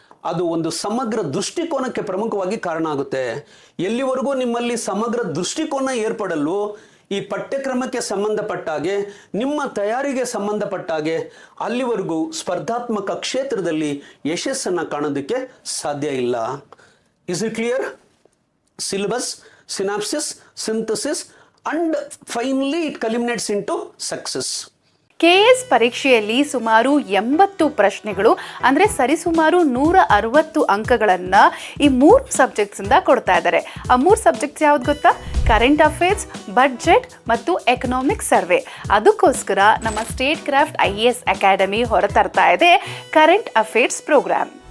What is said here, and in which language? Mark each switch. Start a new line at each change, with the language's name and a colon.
Kannada: ಅದು ಒಂದು ಸಮಗ್ರ ದೃಷ್ಟಿಕೋನಕ್ಕೆ ಪ್ರಮುಖವಾಗಿ ಕಾರಣ ಆಗುತ್ತೆ. ಎಲ್ಲಿವರೆಗೂ ನಿಮ್ಮಲ್ಲಿ ಸಮಗ್ರ ದೃಷ್ಟಿಕೋನ ಏರ್ಪಡಲು ಈ ಪಠ್ಯಕ್ರಮಕ್ಕೆ ಸಂಬಂಧಪಟ್ಟಾಗೆ, ನಿಮ್ಮ ತಯಾರಿಗೆ ಸಂಬಂಧಪಟ್ಟಾಗೆ ಅಲ್ಲಿವರೆಗೂ ಸ್ಪರ್ಧಾತ್ಮಕ ಕ್ಷೇತ್ರದಲ್ಲಿ ಯಶಸ್ಸನ್ನು ಕಾಣೋದಕ್ಕೆ ಸಾಧ್ಯ ಇಲ್ಲ.
English: Is it clear? Syllabus, synopsis, synthesis and finally it culminates into success.
Kannada: KS ಪರೀಕ್ಷೆಯಲ್ಲಿ ಸುಮಾರು 80 ಪ್ರಶ್ನೆಗಳು ಅಂದರೆ ಸರಿಸುಮಾರು 160 ಅಂಕಗಳನ್ನು ಈ 3 ಸಬ್ಜೆಕ್ಟ್ಸಿಂದ ಕೊಡ್ತಾ ಇದ್ದಾರೆ. ಆ 3 ಸಬ್ಜೆಕ್ಟ್ಸ್ ಯಾವ್ದು ಗೊತ್ತಾ? ಕರೆಂಟ್ ಅಫೇರ್ಸ್, ಬಡ್ಜೆಟ್ ಮತ್ತು ಎಕನಾಮಿಕ್ ಸರ್ವೆ. ಅದಕ್ಕೋಸ್ಕರ ನಮ್ಮ ಸ್ಟೇಟ್ ಕ್ರಾಫ್ಟ್ IAS ಅಕಾಡೆಮಿ ಹೊರತರ್ತಾ ಇದೆ ಕರೆಂಟ್ ಅಫೇರ್ಸ್ ಪ್ರೋಗ್ರಾಮ್.